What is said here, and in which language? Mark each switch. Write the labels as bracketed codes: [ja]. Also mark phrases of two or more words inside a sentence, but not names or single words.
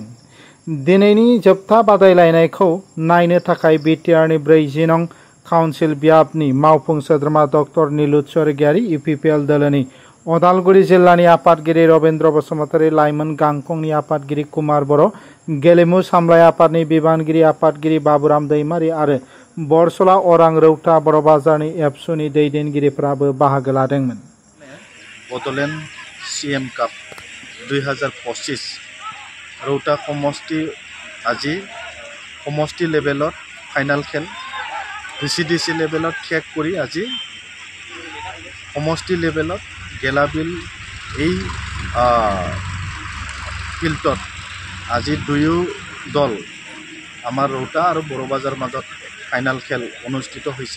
[brx] दिनैनि जोबथा बादायलायनायखौ नायनो थाखाय बिटिआरनि 40 नं काउन्सिल बियाबनि मावफुं सोद्रोमा डक्टर नीलुत स्वर्गियारि, UPPL दोलोनि अदालगुरि जिल्लानि आफादगिरि रबीन्द्र बसुमतारी, लाइमोन गांखंनि आफादगिरि कुमार बर', गेलेमु सामलाय आफादनि बिबानगिरि आफादगिरि बाबुराम दैमारी आरो बरसला अरां रौता बर'बाजारनि एबसुनि दैदेनगिरिफोराबो बाहागो लादोंमोन। [as] बड'लेण्ड CAM काप 2025 रौता समष्टि আজি সমষ্টি লেভেলত ফাইনাল খেল VCDC লেভেলত শেষ কৰি আজি সমষ্টি লেভেলত গেলাবিল এই ফিল্ডত আজি দুয়ো দল আমাৰ ৰৌতা আৰু বৰবাজাৰ মাজত ফাইনাল খেল অনুষ্ঠিত হৈছে।